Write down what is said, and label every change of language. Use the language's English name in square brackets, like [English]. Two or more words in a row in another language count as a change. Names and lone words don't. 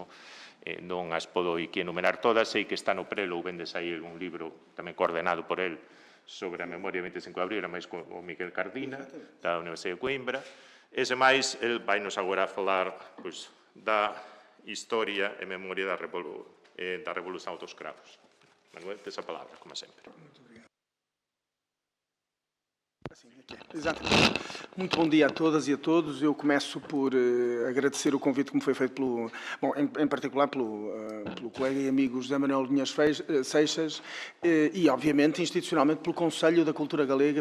[Galician] Non as podo aquí enumerar todas, sei que está no prelo ou vende sair un libro tamén coordenado por el sobre a memoria do 25 de abril, máis con o Miguel Cardina, da Universidade de Coimbra. E, sen máis, el vai nos agora falar da historia e memoria da Revolución dos Cravos. Manuel, tes a palabra, como sempre. [Portuguese] Muito obrigado. Exatamente. Muito bom dia a todas e a todos. Eu começo por agradecer o convite que me foi feito em particular pelo colega e amigo José Manuel Linhas Seixas e, obviamente, institucionalmente pelo Conselho da Cultura Galega.